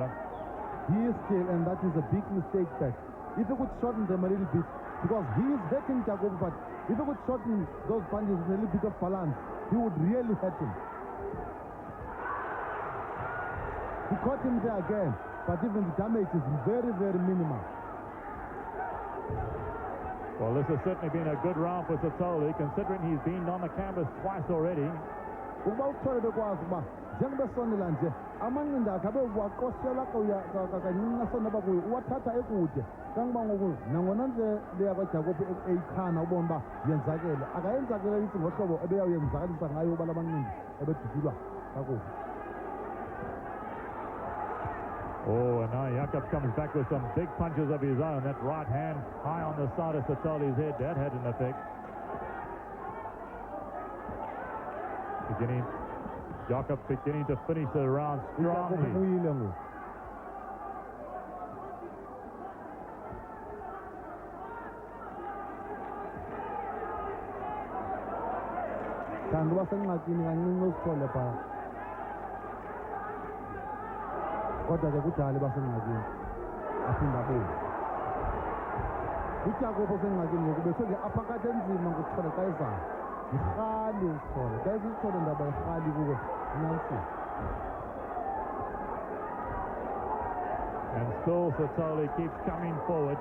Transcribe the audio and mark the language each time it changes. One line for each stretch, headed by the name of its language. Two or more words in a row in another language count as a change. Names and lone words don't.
English: He is still, and that is a big mistake that if he could shorten them a little bit, because he is hurting Dyakopu, but if he could shorten those punches with a little bit of balance, he would really hurt him. He caught him there again, but even the damage is very, very minimal. Well, this has certainly been a good round for Sithole, considering he's been on the canvas twice already.
Xhosa: Njengebesondela nje amanqindi akhe abewaqoshela kancinci asondaba kuyo uwathatha ekude kangoba ngoku nangona nje leya kwaDyakopu eyikhana ubona uba yenzakele akayenzakelelisi ngohlobo ebeyawuyenzakalisa ngayo uba la manqindi ebedudulwa kakuhle.
English: Oh, and now Jakob comes back with some big punches of his own. That right hand high on the side of Sithole's head, that had an effect. Jakob beginning to finish the round strongly.
Xhosa: Kanti wasengxakini kancinci uSithole phaa. Kodwa ke kudala basengxakini. Aphinda abuye. uDyakopu usengxakini ngoku bethe nje aphakathi enzima ngokuthole xa ezayo. Yirhali uSithole. Xa uSithole ndaba yirhali kuwe nansi.
English: And still Sithole keeps coming forward.